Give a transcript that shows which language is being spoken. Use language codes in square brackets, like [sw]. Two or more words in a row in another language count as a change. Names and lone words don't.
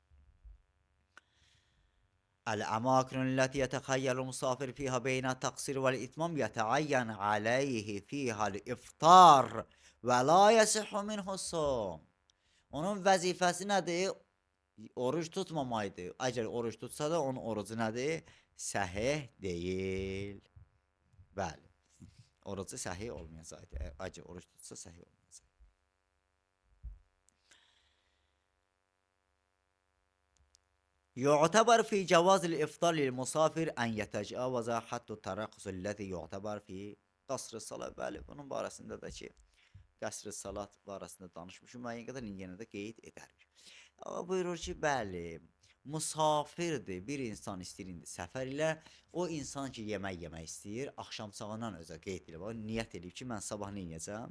[ar] الأماكن التي يتخير المسافر فيها بين التقصير والإتمام يتعين عليه فيها الإفطار ولا يصح منه الصوم. [az] Onun vəzifəsi nədir? Oruç tutmamaydı. Əgər oruç tutsa da onun orucu nədir? Səhih deyil. Bəli. Orucu səhih olmayacaq. Əgər oruç tutsa səhih olmayacaq. [ar] يعتبر في جواز الإفطار للمسافر أن يتجاوز حد الترقص الذي يعتبر في قصر الصلاة. [az] Bəli, bunun barəsində də ki, qəsr-i salat barəsində danışmışım. Müəyyən qədər yenə də qeyd edərik. Amma buyurur ki, bəli, musafirdir, bir insan istəyir indi səfər ilə, o insan ki, yemək istəyir, axşam sağından özə qeyd edib, niyyət edib ki, mən sabah nə edəcəm?